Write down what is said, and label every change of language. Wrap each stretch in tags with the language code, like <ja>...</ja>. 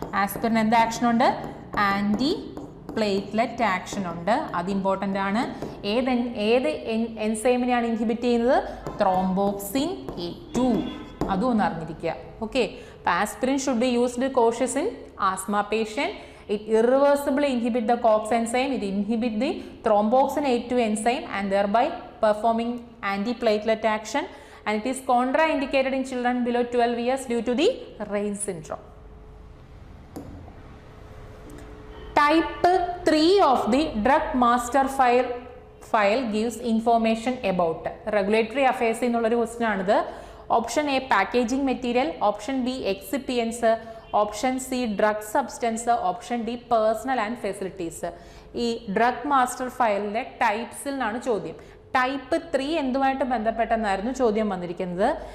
<ml>Aspirin എന്ത് action ഉണ്ട്? Anti platelet action ഉണ്ട്, അത് ഇമ്പോർട്ടൻ്റ് ആണ്. ഏത് എൻസൈമിനെയാണ് ഇൻഹിബിറ്റ് ചെയ്യുന്നത്? ത്രോംബോക്സിൻ A2, അതും ഒന്ന് അറിഞ്ഞിരിക്കുക.</ml> <en>okay,</en> <ml>അപ്പോൾ</ml> <en>Aspirin should be used cautious in asthma patient. It irreversibly inhibit the COX enzyme, it inhibit the thromboxane A2 enzyme and thereby performing antiplatelet action, and it is contraindicated in children below 12 years due to the Rein syndrome. Type 3 of the drug master file gives information about regulatory affairs</en> <ml>എന്നുള്ളൊരു question ആണിത്.</ml> <en>Option A packaging material, option B excipients, option C drug substance, option D personnel and facilities.</en> <ml>ഈ drug master ഫയലിലെ ടൈപ്സിൽ നിന്നാണ് ചോദ്യം. Type 3 എന്തുമായിട്ട് ബന്ധപ്പെട്ടെന്നായിരുന്നു ചോദ്യം വന്നിരിക്കുന്നത്.</ml>